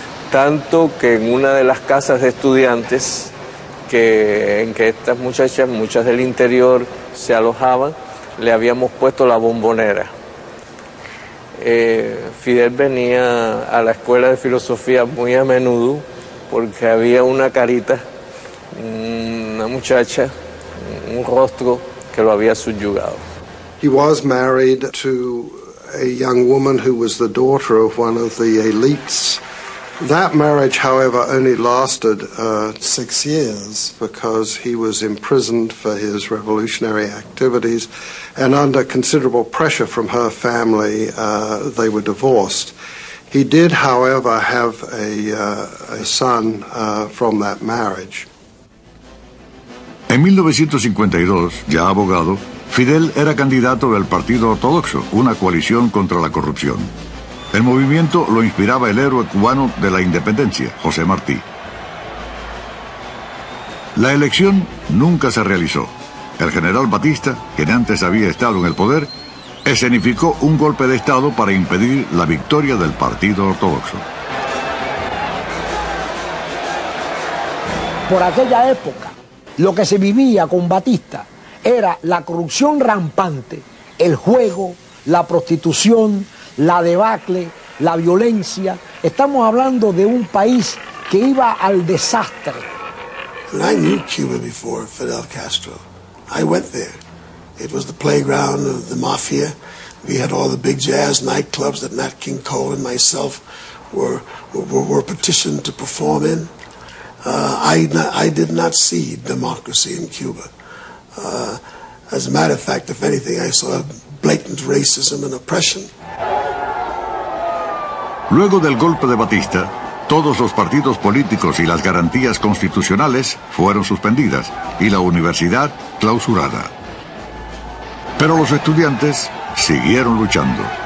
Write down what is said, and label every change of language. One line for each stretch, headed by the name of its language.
Spanish: Tanto que en una de las casas de estudiantes en que estas muchachas, muchas del interior, se alojaban, le habíamos puesto la bombonera. Fidel venía a la escuela de filosofía muy a menudo porque había una carita, una muchacha, un rostro que lo había subyugado.
English: He was married to a young woman who was the daughter of one of the elites. That marriage, however, only lasted 6 years because he was imprisoned for his revolutionary activities, and under considerable pressure from her family, they were divorced. He did, however, have a son from that marriage.
Spanish: En 1952, ya abogado, Fidel era candidato del Partido Ortodoxo, una coalición contra la corrupción. El movimiento lo inspiraba el héroe cubano de la independencia, José Martí. La elección nunca se realizó. El general Batista, quien antes había estado en el poder, escenificó un golpe de Estado para impedir la victoria del Partido Ortodoxo. Por aquella época, lo que se vivía con Batista era la corrupción rampante, el juego, la prostitución, la debacle, la violencia. Estamos hablando de un país que iba al desastre.
English: And I knew Cuba before Fidel Castro. I went there. It was the playground of the mafia. We had all the big jazz nightclubs that Nat King Cole and myself were petitioned to perform in. I did not see democracy in Cuba. As a matter of fact, if anything, I saw blatant racism and oppression.
Spanish: Luego del golpe de Batista, todos los partidos políticos y las garantías constitucionales fueron suspendidas y la universidad clausurada. Pero los estudiantes siguieron luchando.